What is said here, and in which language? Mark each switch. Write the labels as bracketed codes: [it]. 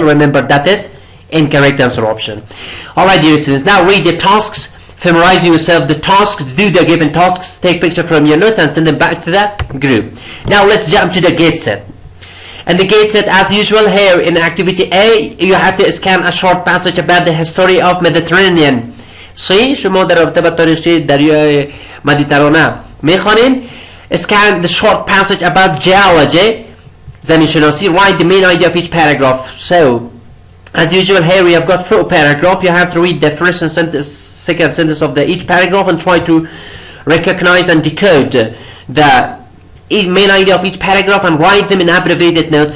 [en] Remember, that is incorrect answer option. Alright, dear students, now read the tasks. Memorize yourself the tasks, do the given tasks, take picture from your notes and send them back to that group. Now let's jump to the get set. indicates it as usual. Here in activity A you have to scan a short passage about the history of Mediterranean. [fa] See شما در رابطه با تاریخ دریای مدیترانه میخوانین. [en] Scan the short passage about geology, زمین شناسی. Write the main idea of each paragraph. So as usual here we have got 4 paragraphs. You have to read the first and second sentence of each paragraph and try to recognize and decode the main idea of each paragraph and write them in abbreviated notes.